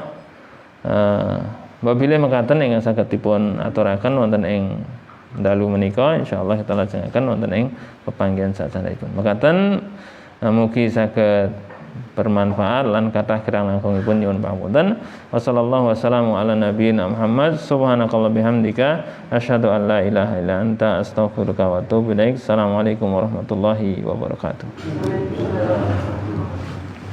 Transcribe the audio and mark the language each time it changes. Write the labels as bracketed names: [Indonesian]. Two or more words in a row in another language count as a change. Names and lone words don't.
[Javanese] Babile mekaten ingkang saged dipun aturaken wonten ing dalu menika, insyaallah kita lajengaken wonten ing pepanggihan sasampunipun. Mekaten mugi saged bermanfaat lan kathah kirang langkungipun nyuwun pangapunten. [Arabic] وصلى الله وسلم على نبينا محمد. سبحانك اللهم وبحمدك أشهد أن لا إله إلا أنت أستغفرك وأتوب إليك. السلام عليكم ورحمة الله وبركاته.